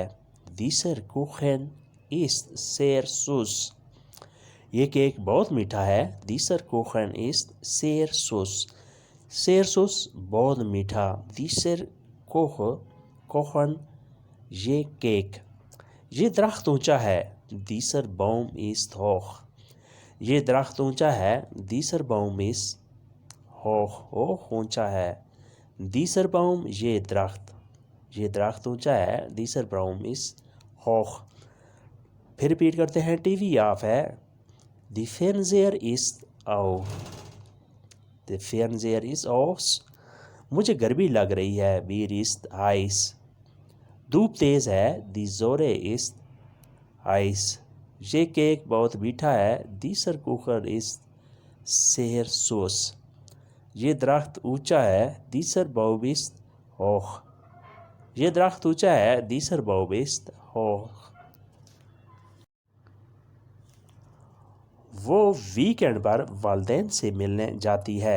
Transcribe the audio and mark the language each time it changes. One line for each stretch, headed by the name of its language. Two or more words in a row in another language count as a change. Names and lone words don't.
German: Dieser Kuchen ist sehr süß۔
Urdu: یہ کیک بہت میٹھا ہے۔
German: Dieser Kuchen ist sehr süß sehr süß
Urdu: بہت میٹھا۔
German: Dieser Kuchen
Urdu: یہ کیک۔ یہ درخت اونچا ہے۔
German: Dieser Baum ist hoch۔
Urdu: یہ درخت اونچا ہے۔
German: Dieser Baum ist hoch
Urdu: اونچا ہے۔
German: Dieser Baum
Urdu: یہ درخت اونچا ہے۔
German: Dieser Baum ist hoch۔
Urdu: پھر ریپیٹ کرتے ہیں۔ ٹی وی آف ہے۔
German: Die Fernseher ist aus۔ Die Fernseher ist aus
Urdu: مجھے گرمی لگ رہی ہے۔
German: Mir ist heiß
Urdu: دھوپ تیز ہے۔
German: Die Sonne ist heiß
Urdu: یہ کیک بہت میٹھا ہے۔
German: Dieser Kuchen ist sehr süß
Urdu: یہ درخت اونچا ہے۔
German: Dieser Baum ist hoch
Urdu: یہ درخت اونچا ہے۔
German: Dieser Baum ist hoch۔
Urdu: وہ ویکینڈ پر والدین سے ملنے جاتی ہے۔